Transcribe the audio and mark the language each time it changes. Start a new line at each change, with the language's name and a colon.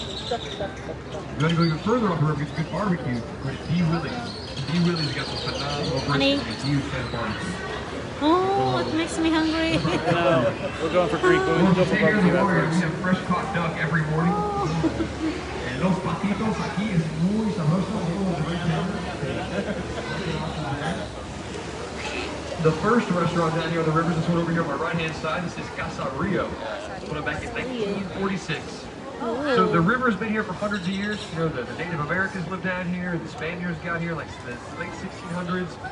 English: You want to go even further off the river, get good barbecue. Go to D. Willie's. D. Willie's got some phenomenal brisket. It's huge fan of barbecue. Oh, it makes me hungry. We're going for Greek food. Well, stay here in the water. We have fresh caught duck every morning. And
Spanish: los patitos aquí es muy sabroso.
English: The first restaurant down here on the river is this one over here on my right-hand side. This is Casa Rio. Put it back in 1946. So the river's been here for hundreds of years. You know, the Native Americans lived down here. The Spaniards got here like the late 1600s.